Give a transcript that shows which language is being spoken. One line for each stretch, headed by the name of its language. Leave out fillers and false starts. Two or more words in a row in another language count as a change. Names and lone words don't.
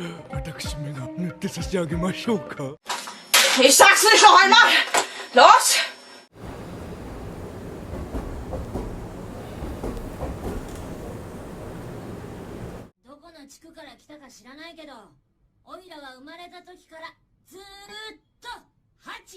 Japanese: 私めが塗って差し上げましょうか。
German: Ich sag's nicht noch einmal! Los!
Japanese: どこの地区から来たか知らないけど、オイラは生まれた時からずーっとハチ。